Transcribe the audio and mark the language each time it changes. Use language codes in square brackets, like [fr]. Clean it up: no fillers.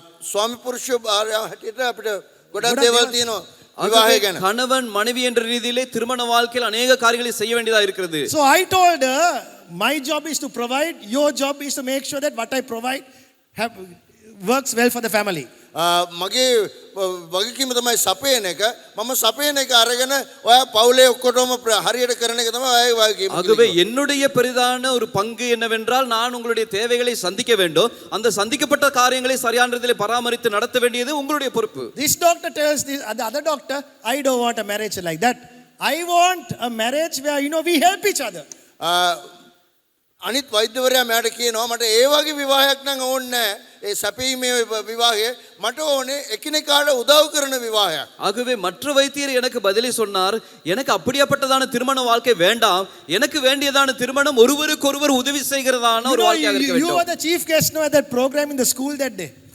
[si] ස්වාමි පුරුෂ භාර්යාව හැටියට අපිට ගොඩක් දේවල් තියෙනවා විවාහය ගැන. [ta] கணவன் மனைவி என்ற ரீதியிலே திருமண வாழ்க்கையில் அநேக காரியங்களை செய்ய வேண்டியதா இருக்கிறது. [en] So I told her, my job is to provide, your job is to make sure that what I provide works well for the family. [si] මගේ වගකීම තමයි සපයන එක. මම සපයන එක අරගෙන ඔයා පවුලේ ඔක්කොටම හරියට කරන එක තමයි ඔයාගේ වගකීම. [ta] ஆகவே என்னுடைய பெரிதான ஒரு பங்கு என்னவென்றால் நான் உங்களுடைய தேவைகளை சந்திக்க வேண்டும். அந்த சந்திக்கப்பட்ட காரியங்களை சரியான ரீதியிலே பராமரித்து நடத்த வேண்டியது உங்களுடைய பொறுப்பு. [en] This doctor tells the other doctor, I don't want a marriage like that. I want a marriage where we help each other. [si] අනිත් වෛද්‍යවරයා මට කියනවා මට ඒ වගේ විවාහයක් නම් ඕනේ නැහැ. ඒ සැපීමේ විවාහය මට ඕනේ එකිනෙකාට උදව් කරන විවාහයක්. [ta] ஆகவே மற்ற வைத்தியர் எனக்கு பதிலை சொன்னார், எனக்கு அப்படியாப்பட்டதான திருமண வாழ்க்கை வேண்டாம். எனக்கு வேண்டியதான திருமணம் ஒருவருக்கொருவர் உதவி செய்கிறதான ஒரு வாழ்க்கையாக இருக்க [en] You [ta] வேண்டும். [en] were the chief guest at that program in the school that day.